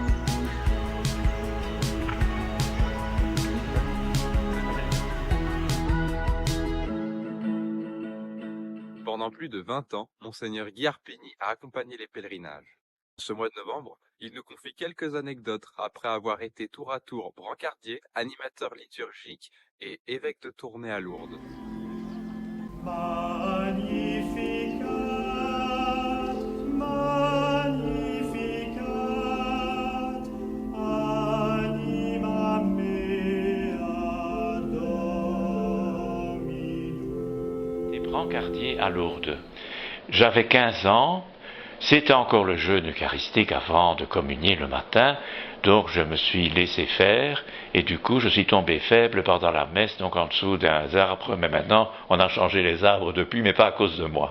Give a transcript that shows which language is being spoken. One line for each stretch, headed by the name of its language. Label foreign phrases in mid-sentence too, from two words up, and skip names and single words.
French: Pendant plus de 20 ans, Monseigneur Guy Arpigny a accompagné les pèlerinages. Ce mois de novembre, il nous confie quelques anecdotes après avoir été tour à tour brancardier, animateur liturgique et évêque de Tournai à Lourdes.
Latin: Magnificat, Magnificat, anima mea Dominum.
French: Et brancardier à Lourdes. J'avais 15 ans, c'était encore le jeûne eucharistique avant de communier le matin, donc je me suis laissé faire, et du coup je suis tombé faible pendant la messe, donc en dessous d'un arbre, mais maintenant on a changé les arbres depuis, mais pas à cause de moi.